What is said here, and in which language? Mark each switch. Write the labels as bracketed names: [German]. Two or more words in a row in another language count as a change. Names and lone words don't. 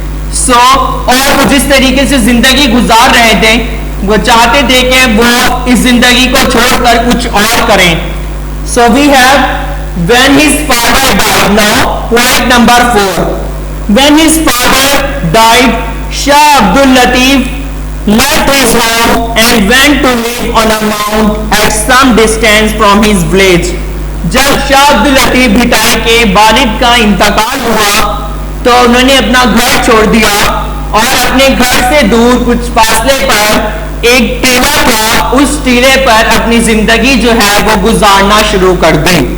[Urdu] اور وہ جس طریقے سے زندگی گزار رہے تھے، وہ چاہتے تھے کہ وہ اس زندگی کو چھوڑ کر کچھ اور کریں. [English] So we have when his father died. Now point number 4, when his father died शाह अब्दुल लतीफ left his home and went to live on a mount at some distance from his village। [Urdu] جب شاہ عبداللطیف بھٹائی کے والد کا انتقال ہوا تو انہوں نے اپنا گھر چھوڑ دیا اور اپنے گھر سے دور کچھ فاصلے پر ایک ٹیلہ تھا، اس ٹیلے پر اپنی زندگی جو ہے وہ گزارنا شروع کر دی.